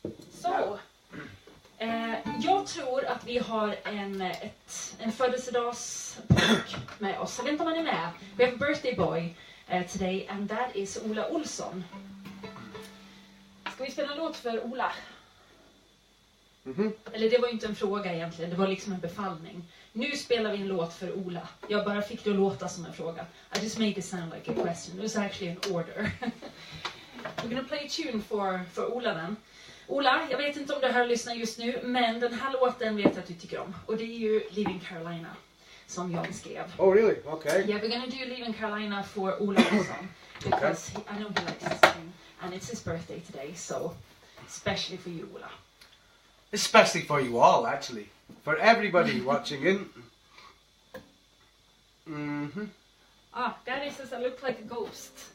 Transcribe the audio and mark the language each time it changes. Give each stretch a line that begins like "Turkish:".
Swedish: Så, jag tror att vi har en födelsedagspojk med oss. Jag vet inte om han är med.
English: We have a birthday boy. today, and that is Ola Olsson.
Swedish: Ska vi spela en låt för Ola? Eller det var ju inte en fråga egentligen, det var liksom en befallning. Nu spelar vi en låt för Ola. Jag bara fick det att låta som en fråga.
English: I just made it sound like a question. It was actually an order. We're gonna play a tune
Swedish: för Ola then. Ola, jag vet inte om du hör och lyssnar just nu, men den här låten vet jag att du tycker om. Och det är ju Leaving Carolina, som jag skrev.
English: Oh really? Okay. Yeah, we're gonna do Leaving Carolina for Ola Olsson. Because I know he likes this tune. And it's his birthday today, so especially for you, Ola. Especially for you all, actually. For everybody watching in. Daddy says I look like a ghost.